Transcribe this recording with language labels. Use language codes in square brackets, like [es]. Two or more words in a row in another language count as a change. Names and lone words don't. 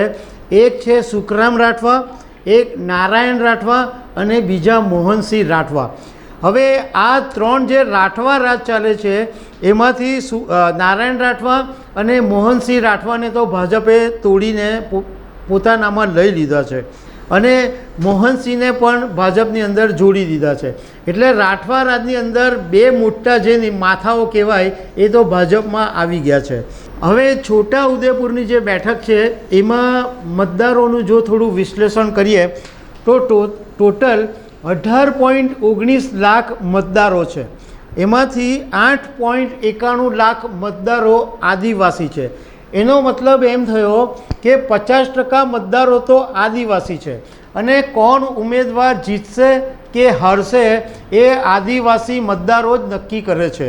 [gu] એક છે સુખરામ રાઠવા, એક નારાયણ રાઠવા અને બીજા મોહનસિંહ રાઠવા। હવે આ 3 જે રાઠવા રાજ ચાલે છે એમાંથી નારાયણ રાઠવા અને મોહનસિંહ રાઠવાને તો ભાજપે તોડીને પોતાનામાં લઈ લીધા છે અને મોહનસિંહને પણ ભાજપની અંદર જોડી દીધા છે। એટલે રાઠવા રાજની અંદર 2 મોટા જે માથાઓ કહેવાય એ તો ભાજપમાં આવી ગયા છે। હવે છોટા ઉદેપુરની જે બૈઠક હૈ એમાં મતદારોનું જો થોડું વિશ્લેષણ કરીએ તો ટોટલ 18.19 લાખ મતદારો હૈ। એમાંથી 8.91 લાખ મતદારો આદિવાસી છે. એનો મતલબ એમ થયો કે 50% મતદારો તો આદિવાસી છે અને કોણ ઉમેદવાર જીતશે કે હારશે એ આદિવાસી મતદારો જ નક્કી કરે છે.